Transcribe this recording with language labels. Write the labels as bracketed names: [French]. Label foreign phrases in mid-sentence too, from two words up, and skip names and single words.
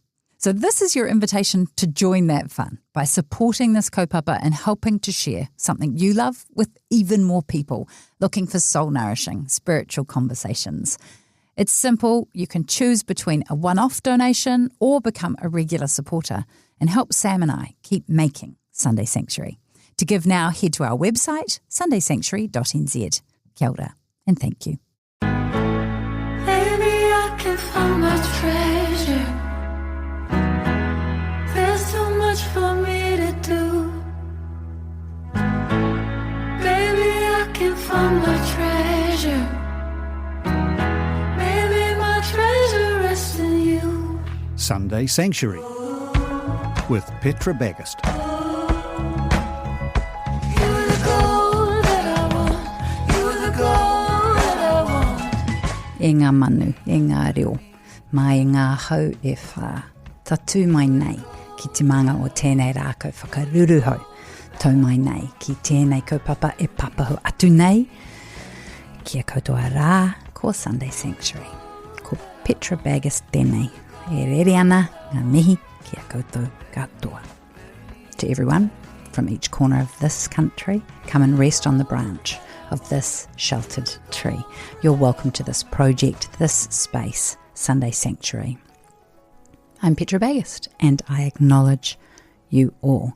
[English] So this is your invitation to join that fun by supporting this kaupapa and helping to share something you love with even more people looking for soul-nourishing spiritual conversations. It's simple. You can choose between a one-off donation or become a regular supporter and help Sam and I keep making Sunday Sanctuary. To give now, head to our website, sundaysanctuary.nz. [Māori] Kia ora, [English] and thank you. Maybe I can find my treasure. There's so much for me to do. Maybe I can find my treasure. Maybe my treasure rests in you. Sunday Sanctuary with Petra Bagust. [Māori] E ngā manu, e ngā reo, mai ngā hau e whā. Tatu mai nei ki te manga o tēnei rākau whakaruruhau. Tau mai nei ki tēnei kaupapa e papahu atu nei. Kia koutoa rā, ko Sunday Sanctuary. Ko Petra Bagust tēnei. E rere ana, ngā mihi, kia koutou katoa. [English] To everyone from each corner of this country, come and rest on the branch of this sheltered tree. You're welcome to this project, this space, Sunday Sanctuary. I'm Petra Bagust, and I acknowledge you all.